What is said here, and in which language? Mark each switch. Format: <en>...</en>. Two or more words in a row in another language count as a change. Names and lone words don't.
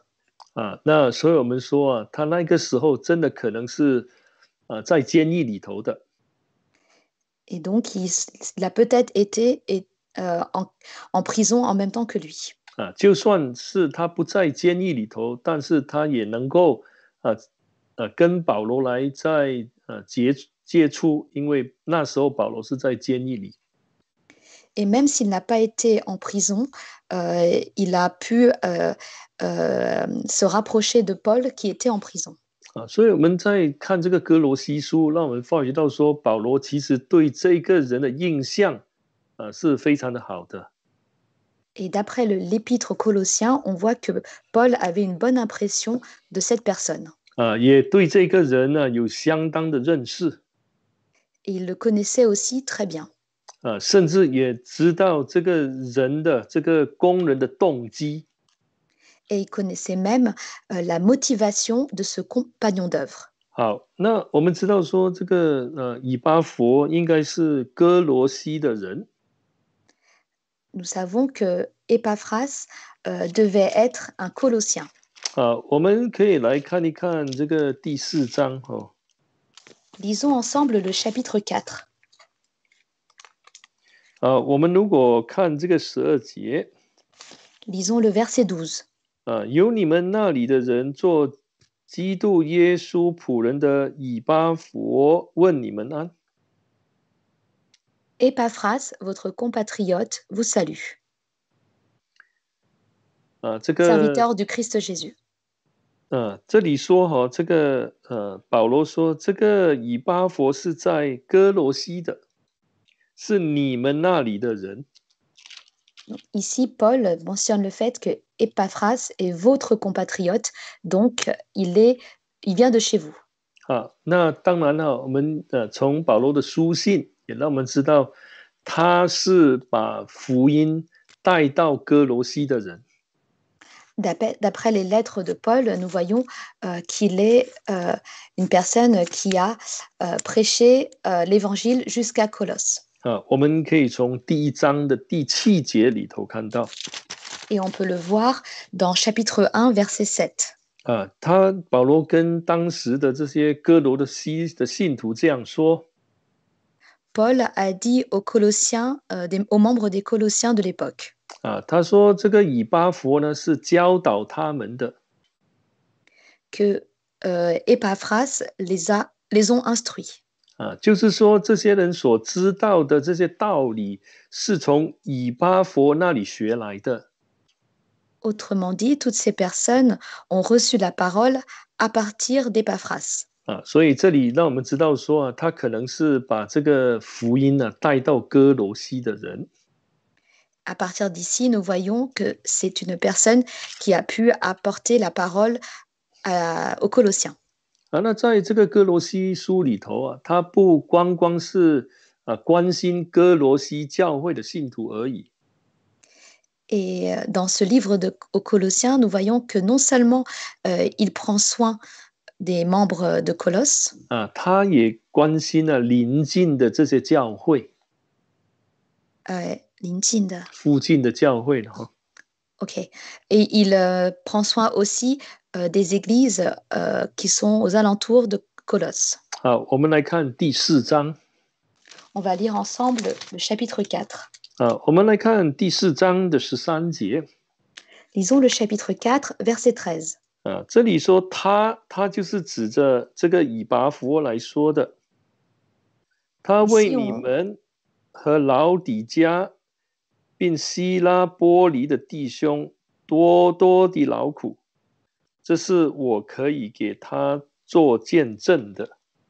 <zh>那所以我们说他那个时候真的可能是在监狱里头的。</zh> <fr>Et donc, il a peut-être été en prison en même temps que lui.</fr> <zh>就算是他不在监狱里头，但是他也能够跟保罗来在接触，因为那时候保罗是在监狱里。</zh> <fr>Et même s'il n'a pas été en prison, il a pu se rapprocher de Paul qui était en prison.</fr> <zh>所以我们在看这个哥罗西书，让我们发觉到说，保罗其实对这个人的印象是非常的好的。</zh> <fr>Et d'après l'épître aux Colossiens, on voit que Paul avait une bonne impression de cette personne.</fr> <zh>也对这个人呢有相当的认识。</zh> <fr>Et il le connaissait aussi très bien.</fr> <zh>甚至也知道这个人的这个工人的动机。</zh> <fr>Et il connaissait même la motivation de ce compagnon d'œuvre.</fr> <zh>好，那我们知道说这个以巴弗应该是哥罗西的人。</zh> <fr>Nous savons que Épaphras devait être un Colossien.</fr> <zh>我们可以来看一看这个第4章</zh> <fr>Lisons ensemble le chapitre 4.</fr> <zh>我们如果看这个12节。</zh> <fr>Lisons le verset 12.</fr> <zh>有你们那里的人做基督耶稣仆人的以巴弗问你们安。</zh> <fr>Épaphras, votre compatriote, vous salue.</fr> <zh>这个</zh> <fr>Serviteur du Christ Jésus.</fr> <zh>这里说这个保罗说这个以巴弗是在哥罗西的，是你们那里的人。</zh> <fr>Ici, Paul mentionne le fait que Épaphras est votre compatriote, donc il vient de chez vous.</fr> <zh>那当然我们从保罗的书信也让我们知道，他是把福音带到哥罗西的人。</zh> <fr>D'après les lettres de Paul, nous voyons qu'il est une personne qui a prêché l'évangile jusqu'à Colosse.</fr> <zh>我们可以从第1章的第7节里头看到。</zh> <fr>Et on peut le voir dans chapitre 1, verset 7.</fr> <zh>保罗跟当时的这些哥罗西的信徒这样说。</zh> <fr>Paul a dit aux Colossiens, aux membres des Colossiens de l'époque.</fr> <zh>他说这个以巴弗呢是教导他们的。</zh> <fr>Que Epaphras les ont instruits.</fr> <zh>就是说这些人所知道的这些道理是从以巴弗那里学来的。</zh> <fr>Autrement dit, toutes ces personnes ont reçu la parole à partir d'Epaphras.</fr> <zh>所以这里让我们知道说他可能是把这个福音带到哥罗西的人。</zh> <fr>À partir d'ici, nous voyons que c'est une personne qui a pu apporter la parole aux Colossiens.</fr> <zh>那在这个哥罗西书里头他不光光是关心哥罗西教会的信徒而已。</zh> <fr>Et dans ce livre aux Colossiens, nous voyons que non seulement il prend soin des membres de Colosse,</fr> <zh>他也关心邻近的这些教会。邻近的附近的教会的哈。 OK.</zh> <fr>Et il prend soin aussi des églises qui sont aux alentours de Colosse.</fr> <zh>好，我们来看第4章。</zh> <fr>On va lire ensemble le chapitre 4.</fr> <zh>我们来看第4章的13节。</zh> <fr>Lisons le chapitre 4, verset 13.</fr> <zh>这里说他就是指着这个以巴弗来说的。他为你们和老底嘉并希拉波黎的弟兄多多的劳苦，这是我可以给他做见证的。</zh>